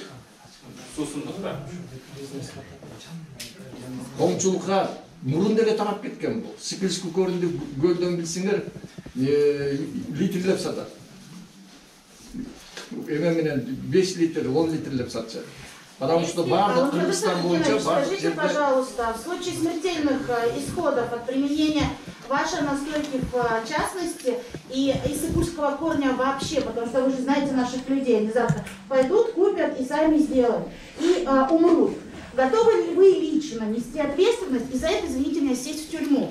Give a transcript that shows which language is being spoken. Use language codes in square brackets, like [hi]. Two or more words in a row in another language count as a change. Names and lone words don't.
[ky] Суусундукта. Коомчулукка мурун деле тарап кеткен бул. Сиклический коренди көлдөн билсеңер, литрлеп сатат. Эме менен 5 литр, 10 литрлеп сатышат. [ru] Потому что [ky] бардык Кыргызстан боюнча бардык [ru] Скажите, пожалуйста, в случае смертельных исходов от применения вашей настойки в частности и иссыкульского корня вообще, потому что вы же знаете наших людей, они завтра пойдут, купят и сами сделают, и умрут. Готовы ли вы лично нести ответственность и за это, извините меня, сесть в тюрьму?